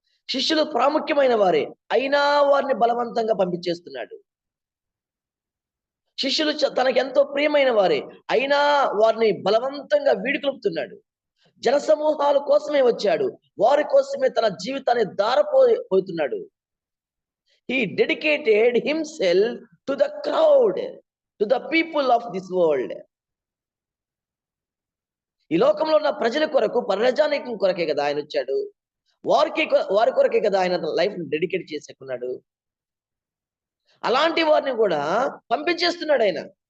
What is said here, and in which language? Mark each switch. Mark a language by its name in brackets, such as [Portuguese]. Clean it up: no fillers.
[Telugu] శిష్యులు ప్రాముఖ్యమైన వారే, అయినా వారిని బలవంతంగా పంపించేస్తున్నాడు. శిష్యులు తనకెంతో ప్రియమైన వారే, అయినా వారిని బలవంతంగా వీడుకొలుపుతున్నాడు. జనసమూహాల కోసమే వచ్చాడు, వారి కోసమే తన జీవితాన్ని దారపోతున్నాడు. [English] He dedicated himself to the crowd, to the people of this world. [Telugu] ఈ లోకంలో ఉన్న ప్రజల కొరకు, ప్రజానీకం కొరకే కదా ఆయన వచ్చాడు. వారి కొరకే కదా ఆయన లైఫ్ డెడికేట్ చేసుకున్నాడు. అలాంటి వారిని కూడా పంపించేస్తున్నాడు ఆయన.